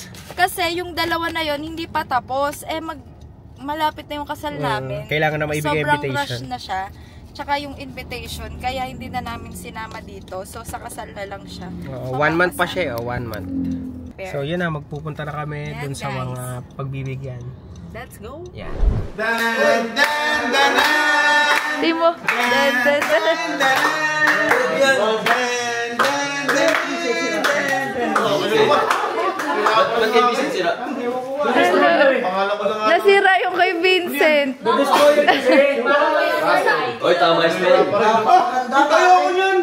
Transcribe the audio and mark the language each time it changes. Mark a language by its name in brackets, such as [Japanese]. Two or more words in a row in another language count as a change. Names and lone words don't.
[Filipino] Kasi yung dalawa na yon hindi pa tapos. Malapit na yung kasal namin. Kailangan na maibigay invitation. Sobrang rush na siya. Tsaka yung invitation, kaya hindi na namin sinama dito. So, sa kasal na lang siya. 1 month pa siya, 1 month. So, yun na, magpupunta na kami dun sa guys. mga pagbibigyan. [English] Let's go! Yeah. Dan, dan, dan, dan. Timo! Dan, dan, dan. [Filipino] Nasira yung kay Vincent. Oy, tama yung spell. Ayoko niyan.